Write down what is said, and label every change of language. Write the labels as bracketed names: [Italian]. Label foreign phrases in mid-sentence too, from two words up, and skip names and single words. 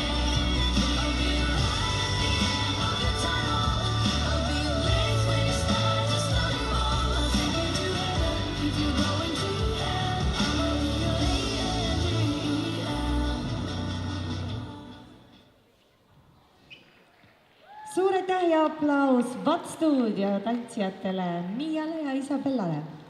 [English] I'll be a light at the end of the tunnel. I'll be a blaze when you start to stumble. I'll take you to heaven if you're going to hell. I'ma be your ANGEL. [Estonian] Suur aitäh ja aplaus VAT Stuudio tantsijatele Miiale ja Isabellale!